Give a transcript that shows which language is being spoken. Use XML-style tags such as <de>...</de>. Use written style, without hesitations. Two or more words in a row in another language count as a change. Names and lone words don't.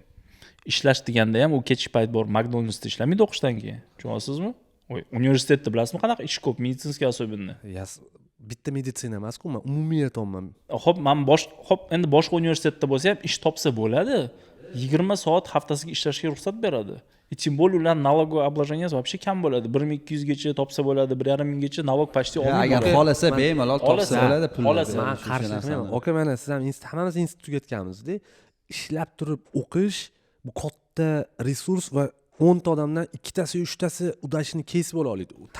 <uz>Ishlash deganda ham u kechki payt bor McDonald'sda ishlamaydi o'qishdan keyin. Tushunasizmi? Universitetda bilasizmi qanaqa ish ko'p,</uz> <ru>медицинский особенно.</ru> <uz>Bitta meditsina emas-ku, men umumiy aytayapman. Xo'p, endi boshqa universitetda bo'lsa ham ish topsa bo'ladi. 20 soat haftasiga ishlashga ruxsat beradi.</uz> <ru>Тем более</ru> <uz>ular</uz> <ru>налоговое обложение вообще</ru> <uz>kam bo'ladi. 1200 gacha topsa bo'ladi, 1500 gacha</uz> <ru>налог почти</ru> <uz>olmaydi. Agar xolasa bemalol topsa bo'ladi, pul. Men qarshi emasman. Oka, mana siz ham hammamiz institut tugatganmiz-da. Ishlab turib o'qish bu katta resurs va 10 ta odamdan 2 tasi, 3 tasi udashini kesib ola oladi.</uz>